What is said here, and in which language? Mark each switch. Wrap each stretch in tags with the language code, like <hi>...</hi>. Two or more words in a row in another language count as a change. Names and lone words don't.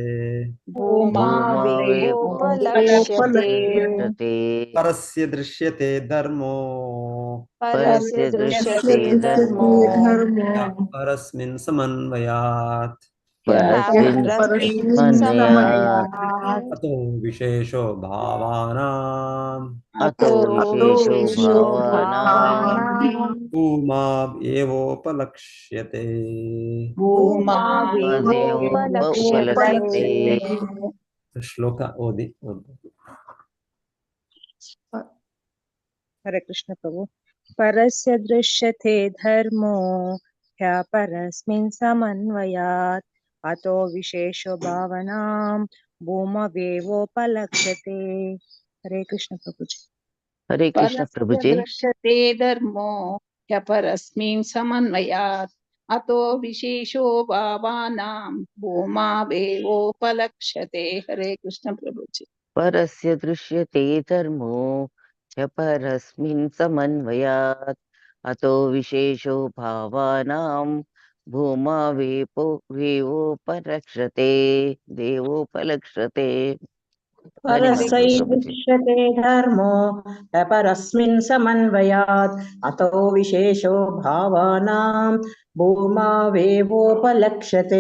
<sa>ಪರಸ್ಯ ದೃಶ್ಯತೆ ಧರ್ಮೋ ಪರಸ್ಮಿನ್ ಸಮನ್ವಯಾತ್ ಅತೋ ವಿಶೇಷೋ ಭಾವಾನಾಂ ಭೂಮಾ ಏವೋಪಲಕ್ಷ್ಯತೆ.</sa> <kn>ಶ್ಲೋಕ ಓದಿ. ಹರೇ ಕೃಷ್ಣ ಪ್ರಭು.</kn> <sa>ಪರಸ್ಯ ದೃಶ್ಯತೆ ಧರ್ಮೋ ಹ್ಯ ಪರಸ್ಮಿನ್ ಸಮನ್ವಯಾತ್ ಅತೋ ವಿಶೇಷೋ ಭಾವನಾಂ ಭೂಮವೇವೋಪಲಕ್ಷ್ಯತೆ.</sa> <kn>ಹರೇ ಕೃಷ್ಣ ಪ್ರಭುಜಿ. ಹರೇ ಕೃಷ್ಣ ಪ್ರಭುಜಿ.</kn> <sa>ದೃಶ್ಯತೆ ಧರ್ಮೋ ಹ್ಯ ಪರಸ್ಮಿನ್ ಸಮನ್ವಯಾತ್ ಅತೋ ವಿಶೇಷೋ ಭಾವಾನಾಂ ಭೂಮಾವೇವೋಪಲಕ್ಷ್ಯತೆ.</sa> <kn>ಹರೇ ಕೃಷ್ಣ ಪ್ರಭುಜಿ.</kn> <sa>ಪರಸ್ಯ ದೃಶ್ಯತೆ ಧರ್ಮೋ ಚ ಪರಸ್ಮಿನ್ ಸಮನ್ವಯಾತ್ ಅತೋ ವಿಶೇಷೋ ಭಾವಾನಾಂ ಭೂಮಾವೇವೋಪಲಕ್ಷ್ಯತೆ ದೇವೋಪಲಕ್ಷ್ಯತೆ. ಪರಸ್ಯೈ ದೃಶ್ಯತೆ ಧರ್ಮೋ ಪರಸ್ಮಿನ್ ಸಮನ್ವಯಾತ್ ಅತೋ ವಿಶೇಷೋ ಭಾವಾನಾಂ ಭೂಮಾವೇವೋಪಲಕ್ಷ್ಯತೆ.</sa>